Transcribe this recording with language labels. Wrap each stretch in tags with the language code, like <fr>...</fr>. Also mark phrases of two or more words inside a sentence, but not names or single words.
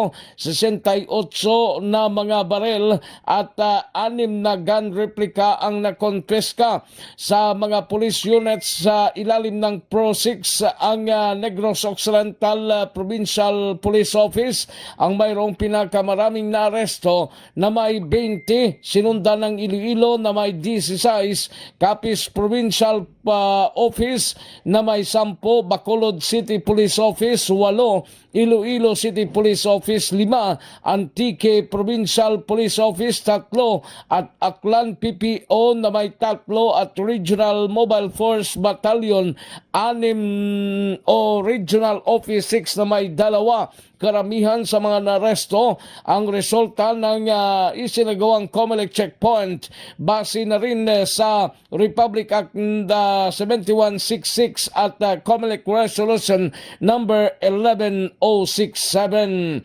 <tl>aresto, 68 na mga baril at 6 na</tl> <en>gun replica</en> <tl>ang nakonfiska sa mga</tl> <en>police units</en> <tl>sa ilalim ng Pro 6 ang Negros Occidental Provincial Police Office ang mayroong pinakamaraming na aresto na may 20, sinundan ng Iloilo na may 16, Capiz Provincial Office na may 10, Bacolod City Police Office 8, Iloilo City Police Office 5, Antique Provincial Police Office 3 at Aklan PPO na may 3 at Regional Mobile Force Battalion 6 o Regional Office 6 na may 2. Karamihan sa mga naresto ang resulta ng isinagawang COMELEC checkpoint base na rin sa Republic Act 7166 at COMELEC Resolution number 11067.</tl>